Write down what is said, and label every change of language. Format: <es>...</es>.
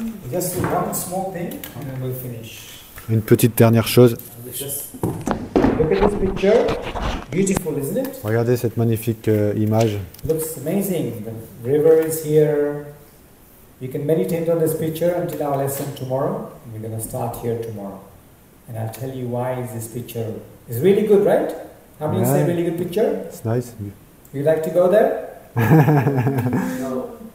<en>Just one small thing, and then we'll finish.</en> <fr>Une petite dernière chose.</fr> <en>Look at this picture. Beautiful, isn't it?</en> <fr>Regardez cette magnifique image.</fr> <en>Looks amazing. The river is here. You can meditate on this picture until our lesson tomorrow. We're going to start here tomorrow. And I'll tell you why this picture is really good, right? How many say really good picture? It's nice. You like to go there? No.</en>